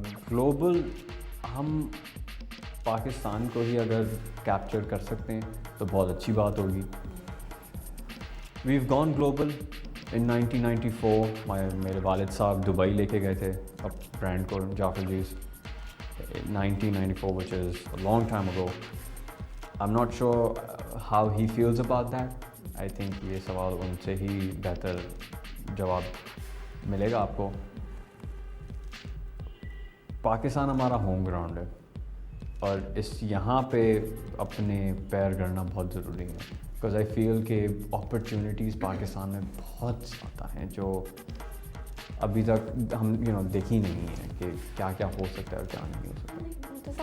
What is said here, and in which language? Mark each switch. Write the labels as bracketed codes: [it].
[ur] Global ہم پاکستان کو ہی اگر کیپچر کر سکتے ہیں تو بہت اچھی بات ہوگی. [en] We've gone global in 1994. [ur] میرے والد صاحب دبئی لے کے گئے تھے اب برانڈ کو، جعفر جیز. [en] 1994 which is a long time ago. I'm not sure how he feels about that. I think [ur] یہ سوال ان سے ہی بہتر جواب ملے گا آپ کو. پاکستان ہمارا ہوم گراؤنڈ ہے اور یہاں پہ اپنے پیر گڑنا بہت ضروری ہے، [en] because I feel [ur] کہ اپرچونیٹیز پاکستان میں بہت زیادہ ہیں جو ابھی تک ہم دیکھی نہیں ہیں کہ کیا کیا ہو سکتا ہے اور کیا نہیں ہو سکتا.